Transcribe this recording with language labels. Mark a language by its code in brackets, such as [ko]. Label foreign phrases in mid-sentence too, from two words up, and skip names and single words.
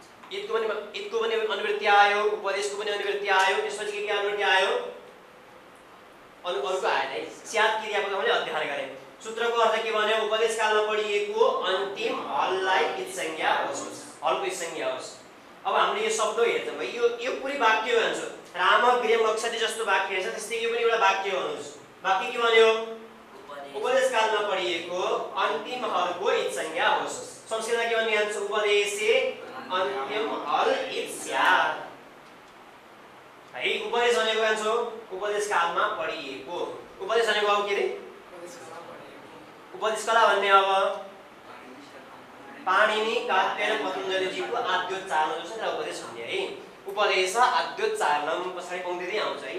[ne] इतको पनि अनुवृत्ति आयो, उपदेशको पनि अनुवृत्ति आयो। त्यसपछि के अनुवृत्ति आयो? अरुको आएन है। स्यात् क्रियापद मैले अध्ययन गरेँ। सूत्रको अर्थ के भन्यो? उपदेश कालमा पढिएको अन्तिम हललाई इत संज्ञा होस्, हलको इत संज्ञा होस्। अब हामीले यो शब्द हेर्छौँ भाइ, यो पुरै वाक्य हो भन्छ। राम [sa] गृहं गच्छति [ne] जस्तो वाक्य छ, त्यस्तै यो पनि एउटा वाक्य हो अनुज। वाक्य के भन्यो? उपदेश कालमा पढिएको अन्तिम हलको इत संज्ञा होस्। संस्कृतमा के भन्ने हुन्छ? [sa] उपदेशे अन्तिम हल इत स्यात् है। [ne] उपदेश भनेको भन्छौ उपदेश कालमा पढिएको। उपदेश भनेको अब के रे? उपदेश कला भन्ने अब पाणिनि कात्यायन पतञ्जलिजीको आद्योच्चारण जो छ त्यसलाई उपदेश भन्ने है। [sa] उपदेश आद्योच्चारणम [ne] पछाडि पंक्ति आउँछ है।